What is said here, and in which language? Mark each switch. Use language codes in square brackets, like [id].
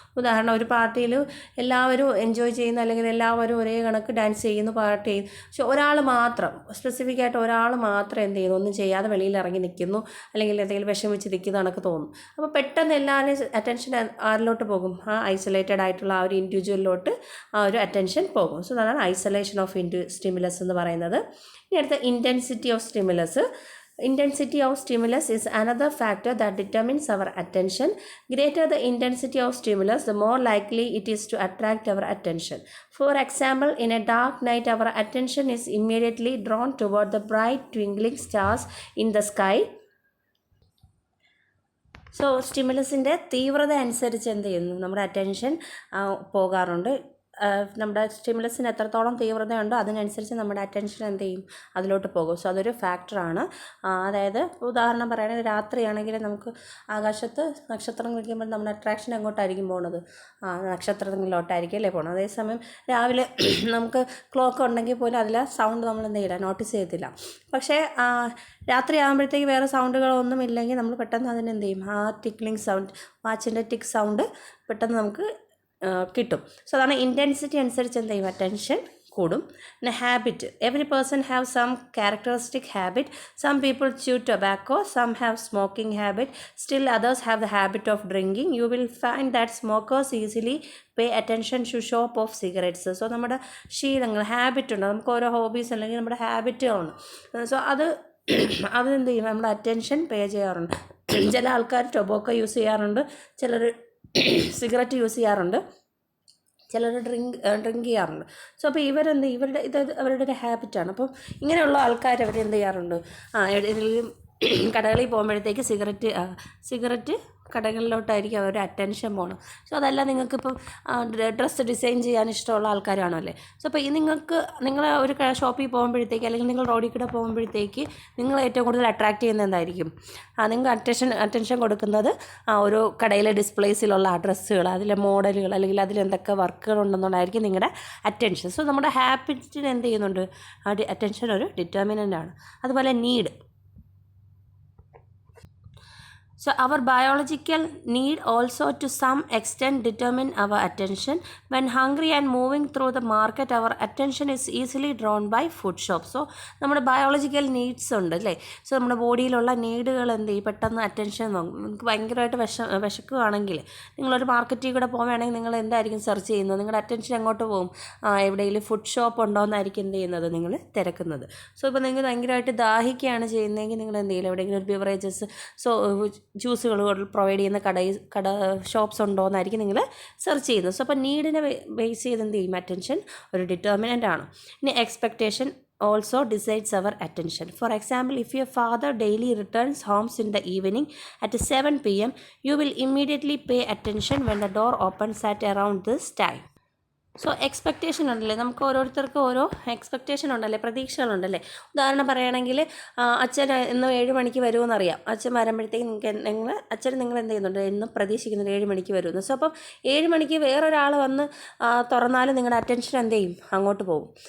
[ml] ഉദാഹരണം, ഒരു പാർട്ടിയിൽ എല്ലാവരും എൻജോയ് ചെയ്യുന്ന അല്ലെങ്കിൽ എല്ലാവരും ഒരേ കണക്ക് ഡാൻസ് ചെയ്യുന്നു, പാട്ട് ചെയ്യുന്നു, പക്ഷെ ഒരാൾ മാത്രം സ്പെസിഫിക് ആയിട്ട് ഒരാൾ മാത്രം എന്ത് ചെയ്യുന്നു, ഒന്നും ചെയ്യാതെ വെളിയിൽ ഇറങ്ങി നിൽക്കുന്നു, അല്ലെങ്കിൽ എന്തെങ്കിലും വിഷമിച്ച് നിൽക്കുന്ന കണക്ക് തോന്നും. അപ്പോൾ പെട്ടെന്ന് എല്ലാവരും അറ്റൻഷൻ ആരിലോട്ട് പോകും, ആ ഐസൊലേറ്റഡ് ആയിട്ടുള്ള ആ ഒരു ഇൻഡിവിജ്വലിലോട്ട് ആ ഒരു അറ്റൻഷൻ പോകും. സോ അതാണ് ഐസൊലേഷൻ ഓഫ് സ്റ്റിമുലസ് എന്ന് പറയുന്നത്. ഇനി അടുത്ത intensity of stimulus. [en] Intensity of stimulus is another factor that determines our attention. Greater the intensity of stimulus, the more likely it is to attract our attention. For example, in a dark night, our attention is immediately drawn toward the bright twinkling stars in the sky. [ml] So സ്റ്റിമുലസിൻ്റെ തീവ്രത അനുസരിച്ച് എന്ത് ചെയ്യുന്നു, നമ്മുടെ attention പോകാറുണ്ട്. നമ്മുടെ സ്റ്റിമുലസിന് എത്രത്തോളം തീവ്രതയുണ്ടോ അതിനനുസരിച്ച് നമ്മുടെ അറ്റൻഷൻ എന്ത് ചെയ്യും, അതിലോട്ട് പോകും. സോ അതൊരു ഫാക്ടറാണ്. അതായത് ഉദാഹരണം പറയുകയാണെങ്കിൽ രാത്രിയാണെങ്കിൽ നമുക്ക് ആകാശത്ത് നക്ഷത്രം വയ്ക്കുമ്പോൾ നമ്മുടെ അട്രാക്ഷൻ എങ്ങോട്ടായിരിക്കും പോകുന്നത്, നക്ഷത്രങ്ങളിലോട്ടായിരിക്കും അല്ലേ പോകുന്നത്. അതേസമയം രാവിലെ നമുക്ക് ക്ലോക്ക് ഉണ്ടെങ്കിൽ പോലും അതിലെ സൗണ്ട് നമ്മൾ എന്ത് ചെയ്യില്ല, നോട്ടീസ് ചെയ്യത്തില്ല. പക്ഷേ രാത്രി ആകുമ്പോഴത്തേക്ക് വേറെ സൗണ്ടുകളൊന്നും ഇല്ലെങ്കിൽ നമ്മൾ പെട്ടെന്ന് അതിനെന്ത് ചെയ്യും, ആ ടിക്ലിംഗ് സൗണ്ട്, വാച്ചിൻ്റെ ടിക്ക് സൗണ്ട് പെട്ടെന്ന് നമുക്ക് കിട്ടും. സോ അതാണ് ഇൻറ്റൻസിറ്റി അനുസരിച്ച് എന്ത് ചെയ്യും, അറ്റൻഷൻ കൂടും. പിന്നെ habit. [en] Every person have some characteristic habit. Some people chew tobacco, some have smoking habit, still others have the habit of drinking. You will find that smokers easily pay attention to shop of cigarettes. [ml] So നമ്മുടെ ശീലങ്ങൾ, habit ഉണ്ട്, നമുക്ക് ഓരോ hobbies അല്ലെങ്കിൽ നമ്മുടെ ഹാബിറ്റുകളുണ്ട്. So അതെന്ത് ചെയ്യും, നമ്മുടെ അറ്റൻഷൻ പേ ചെയ്യാറുണ്ട്. ചില ആൾക്കാർ ടൊബാക്കോ യൂസ് ചെയ്യാറുണ്ട്, ചിലർ സിഗരറ്റ് യൂസ് ചെയ്യാറുണ്ട്, ചിലർ ഡ്രിങ്ക് ചെയ്യാറുണ്ട്. സോ അപ്പോൾ അവരുടെ ഒരു ഹാബിറ്റാണ്. അപ്പോൾ ഇങ്ങനെയുള്ള ആൾക്കാർ അവരെന്ത് ചെയ്യാറുണ്ട്, ഏതെങ്കിലും കടകളിൽ പോകുമ്പോഴത്തേക്ക് സിഗരറ്റ് കടകളിലോട്ടായിരിക്കും അവരുടെ അറ്റൻഷൻ പോകണം. സോ അതല്ല, നിങ്ങൾക്കിപ്പം ഡ്രസ്സ് ഡിസൈൻ ചെയ്യാൻ ഇഷ്ടമുള്ള ആൾക്കാരാണല്ലേ. സോ അപ്പോൾ നിങ്ങൾ ഒരു ഷോപ്പിൽ പോകുമ്പോഴത്തേക്ക് അല്ലെങ്കിൽ നിങ്ങൾ റോഡിൽ കൂടെ പോകുമ്പോഴത്തേക്ക് നിങ്ങൾ ഏറ്റവും കൂടുതൽ അട്രാക്റ്റ് ചെയ്യുന്നത് എന്തായിരിക്കും, നിങ്ങൾ അറ്റൻഷൻ കൊടുക്കുന്നത് ഒരു കടയിലെ ഡിസ്പ്ലേസിലുള്ള ഡ്രസ്സുകൾ, അതിലെ മോഡലുകൾ, അല്ലെങ്കിൽ അതിലെന്തൊക്കെ വർക്കുകൾ ഉണ്ടെന്നുള്ളതായിരിക്കും നിങ്ങളുടെ അറ്റൻഷൻ. സോ നമ്മുടെ ഹാബിറ്റിന് എന്ത് ചെയ്യുന്നുണ്ട്, അറ്റൻഷൻ ഒരു ഡിറ്റർമിനൻ്റ് ആണ്. അതുപോലെ need. [en] So our biological need also to some extent determine our attention. When hungry and moving through the market, our attention is easily drawn by food shops. [ml] So നമ്മുടെ biological needs ഉണ്ട് അല്ലേ. So നമ്മുടെ ബോഡിയിലുള്ള നീഡുകൾ എന്ത് ചെയ്യും, പെട്ടെന്ന് attention വാങ്ങും. നിങ്ങൾക്ക് ഭയങ്കരമായിട്ട് വിശക്കുകയാണെങ്കിൽ നിങ്ങളൊരു മാർക്കറ്റിൽ കൂടെ പോകുകയാണെങ്കിൽ നിങ്ങൾ എന്തായിരിക്കും സെർച്ച് ചെയ്യുന്നത്, നിങ്ങളുടെ അറ്റൻഷൻ എങ്ങോട്ട് പോകും, എവിടെയെങ്കിലും ഫുഡ് ഷോപ്പ് ഉണ്ടോ എന്നായിരിക്കും എന്ത് ചെയ്യുന്നത്, നിങ്ങൾ തിരക്കുന്നത്. സോ ഇപ്പോൾ നിങ്ങൾ ഭയങ്കരമായിട്ട് ദാഹിക്കുകയാണ് ചെയ്യുന്നതെങ്കിൽ നിങ്ങൾ എന്ത് ചെയ്യില്ല, എവിടെയെങ്കിലും ഒരു ബിവറേജസ്, ജ്യൂസുകൾ പ്രൊവൈഡ് ചെയ്യുന്ന ഷോപ്സ് ഉണ്ടോ എന്നായിരിക്കും നിങ്ങൾ സെർച്ച് ചെയ്യുന്നത്. സോ അപ്പോൾ നീഡിനെ ബേസ് ചെയ്ത് എന്ത് ചെയ്യും, അറ്റൻഷൻ ഒരു ഡിറ്റർമിനൻ്റ് ആണ്. [en] ഇനി expectation also decides our attention. For example, if your father daily returns home in the evening at 7 p.m, you will immediately pay attention when the door opens at around this time. [ml] So expectation ഉണ്ടല്ലേ, നമുക്ക് ഓരോരുത്തർക്കും ഓരോ expectation ഉണ്ടല്ലേ, പ്രതീക്ഷകളുണ്ടല്ലേ. ഉദാഹരണം പറയുകയാണെങ്കിൽ അച്ഛൻ ഇന്ന് 7 മണിക്ക് വരുമെന്നറിയാം. അച്ഛൻ വരുമ്പോഴത്തേക്കും നിങ്ങൾ എന്ത് ചെയ്യുന്നുണ്ട്, എന്നും പ്രതീക്ഷിക്കുന്നുണ്ട് 7 മണിക്ക് വരുമെന്ന്. സോ അപ്പം 7 മണിക്ക് വേറൊരാൾ വന്ന് തുറന്നാലും നിങ്ങളുടെ അറ്റൻഷൻ എന്ത് ചെയ്യും, അങ്ങോട്ട് പോകും.